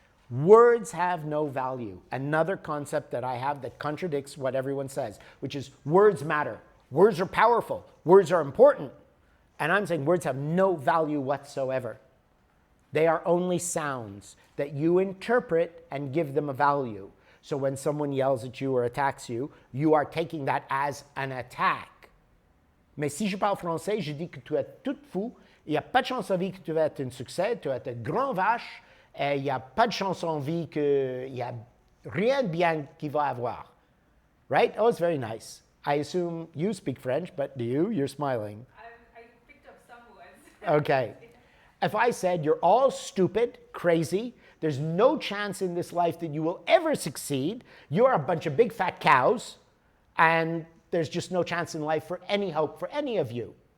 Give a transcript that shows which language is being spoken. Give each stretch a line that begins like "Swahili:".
English: Words have no value. Another concept that I have that contradicts what everyone says, which is words matter. Words are powerful. Words are important. And I'm saying words have no value whatsoever. They are only sounds that you interpret and give them a value. So when someone yells at you or attacks you, you are taking that as an attack.
French: Mais si je parle français, je dis que tu es tout fou, il n'y a pas de chance en vie que tu vas être un succès, tu vas être une grande vache, et il n'y a pas de chance en vie qu'il n'y a rien de bien qui va avoir.
English: Right? Oh, it's very nice. I assume you speak French, but do you? You're smiling. I picked up some words. Okay. If I said you're all stupid, crazy, there's no chance in this life that you will ever succeed, you're a bunch of big fat cows, and there's just no chance in life for any hope for any of you.